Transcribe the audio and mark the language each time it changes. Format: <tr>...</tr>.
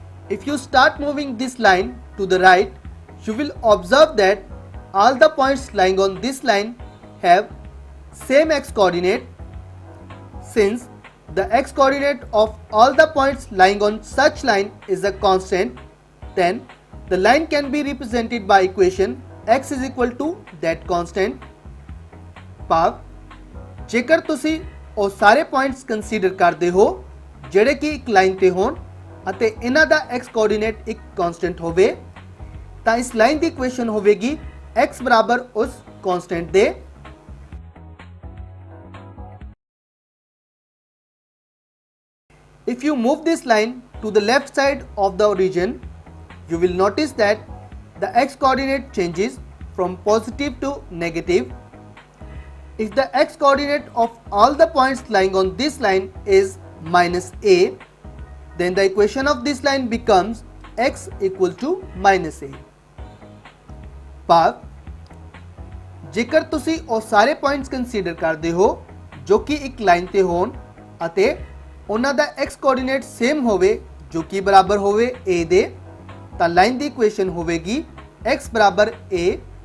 <en>If you start moving this line to the right, you will observe that all the points lying on this line have same x coordinate. Since the x coordinate of all the points lying on such line is a constant, then the line can be represented by equation x is equal to that constant.</en> <pa>ਭਾਵ ਜੇਕਰ ਤੁਸੀਂ ਉਹ ਸਾਰੇ points consider ਕਰਦੇ ਹੋ ਜਿਹੜੇ ਕਿ ਇੱਕ ਲਾਈਨ ਤੇ ਹੋਣ ਅਤੇ ਇਹਨਾਂ ਦਾ x ਕੋਆਰਡੀਨੇਟ ਇੱਕ ਕਾਂਸਟੈਂਟ ਹੋਵੇ ਤਾਂ ਇਸ ਲਾਈਨ ਦੀ ਇਕੁਏਸ਼ਨ ਹੋਵੇਗੀ x ਬਰਾਬਰ ਉਸ ਕਾਂਸਟੈਂਟ ਦੇ।</pa> <en>If you move this line to the left side of the origin, you will notice that the x coordinate changes from positive to negative. If the x coordinate of all the points lying on this line is -a, then the equation of this line becomes x equal to -a.</en> <pa>ਭਾਵ ਜੇਕਰ ਤੁਸੀਂ ਉਹ ਸਾਰੇ points consider ਕਰਦੇ ਹੋ ਜੋ ਕਿ ਇੱਕ ਲਾਈਨ ਤੇ ਹੋਣ ਅਤੇ ਉਹਨਾਂ ਦਾ x ਕੋਆਰਡੀਨੇਟ ਸੇਮ ਹੋਵੇ ਜੋ ਕਿ ਬਰਾਬਰ ਹੋਵੇ a ਦੇ ਤਾਂ ਲਾਈਨ ਦੀ ਇਕੁਏਸ਼ਨ ਹੋਵੇਗੀ x ਬਰਾਬਰ a।</pa>